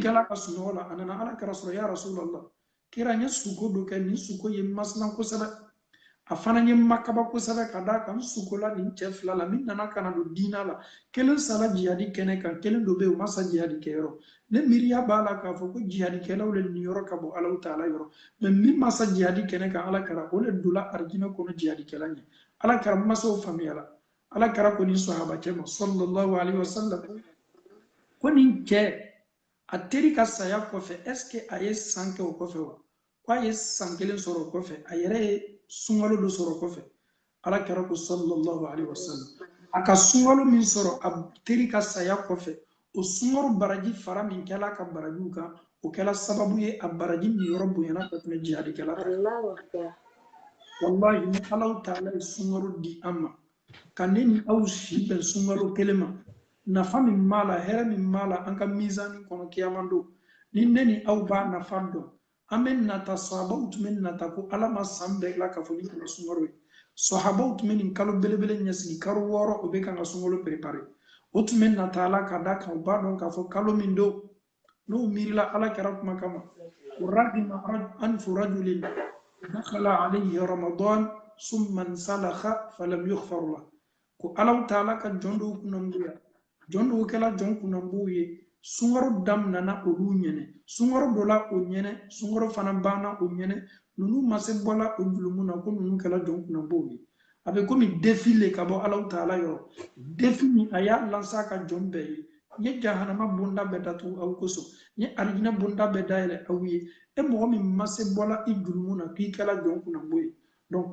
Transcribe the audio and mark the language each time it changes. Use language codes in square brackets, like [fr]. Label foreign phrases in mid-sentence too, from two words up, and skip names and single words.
[bm] kɛla ka sunɔgɔ la a nana ala kɛra sɔrɔ [ar] يا رسول الله [bm] kira n ye suko dɔ kɛ nin suko ye masilan kosɛbɛ a fana ye makaba kosɛbɛ ka d'a kan suko la nin cɛ fila la min nana ka na don diina la kelen sala jihadi kɛnɛ kan kelen dɔ bɛ yen o ma sa jihadi kɛyɔrɔ ne miiriya b'a la k'a fɔ ko jihadikɛlaw le nin yɔrɔ ka bɔ alaw ta'ala yɔrɔ mais min ma sa jihadi kɛnɛ kan ala kɛra o le donla arijinɛ kɔnɔ jihadikɛla ɲɛ ala kɛra masaw faamuyala ala kɛra ko nin sahabakɛ ma [ar] صلى الله عليه وسلم [bm] ko nin cɛ a teri ka saya kɔfɛ [fr] est ce que [bm] a ye san kɛ o kɔfɛ wa ko a ye san 1 sɔrɔ o kɔfɛ a yɛrɛ ye sunkalo dɔ sɔrɔ o kɔfɛ ala kɛra ko [ar] صلى الله عليه وسلم [bm] a ka sunkalo min sɔrɔ a teri ka saya kɔfɛ o sunkalo baraji fara min kɛla ka barajiw kan o kɛla sababu ye a baraji ni yɔrɔ bonyana ka tɛmɛ jihadikɛla ta [ar] الله أكبر. [bm] wallahi ni Allahu taala ye sunkaro di an ma ka ne ni aw si bɛn sunkalo kelen ma nafa min b'a la hɛrɛ min b'a la an ka mizani kɔnɔ kiyaman don ni ne ni aw b'a nafa dɔn an bɛ nata sahabaw tun bɛ nata ko ala ma san bɛɛ tila ka fɔ ni kana sunkaro ye sahabaw tun bɛ nin kalo belebele ɲɛsigi kalo 6 o bɛ kan ka sunkalo prepare o tun bɛ nata ala ka da kan u b'a dɔn k'a fɔ kalo min don n'u miirila ala kɛra kuma kama [ar] رغم أنف رجل دخل عليه رمضان ثم انسلخ فلم يغفر له [bm] ko alaw taala ka jɔn dɔw kunnanbuya jɔn dɔw kɛla jɔn kunnanbuw ye sunkaro daminana olu ɲɛnɛ sunkaro dɔ la o ɲɛnɛ sunkaro fana banna o ɲɛnɛ ninnu ma se bɔla o julumu na ko ninnu kɛla jɔn kunnanbuw ye a bɛ komi defi le ka bɔ alaw taala yɔrɔ defi min a y'a lansa ka jɔn bɛɛ ye n ye jahanama bonda bɛɛ datugu aw kosɔn n ye arijinɛ bonda bɛɛ dayɛlɛ aw ye e mɔgɔ min ma se bɔla i julumu na k'i kɛla jɔn kunnanbuw ye donc